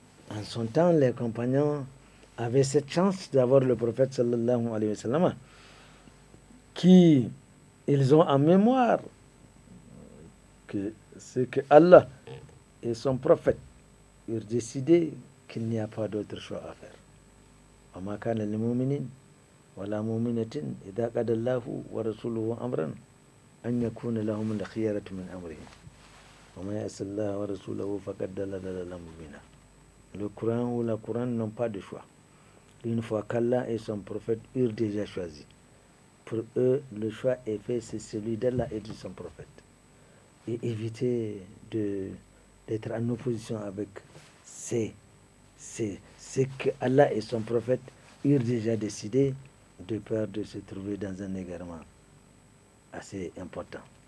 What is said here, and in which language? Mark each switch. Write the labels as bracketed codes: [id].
[fr] En son temps, les compagnons avaient cette chance d'avoir le prophète [ar] sallallahu alayhi wa sallam [fr] qui, ils ont en mémoire que c'est que Allah et son prophète eurent décidé qu'il n'y a pas d'autre choix à faire. [ar] وما كان لمؤمن ولا مؤمنة إذا قضى الله ورسوله أمرا أن يكون لهم الخيرة من أمرهم وما يعص الله ورسوله فقد ضل ضلالا مبينا. [fr] Le Coran ou la Coran n'ont pas de choix. Une fois qu'Allah et son prophète eurent déjà choisi, pour eux, le choix est fait, c'est celui d'Allah et de son prophète. Et éviter d'être en opposition avec ce que Allah et son prophète eurent déjà décidé, de peur de se trouver dans un égarement assez important.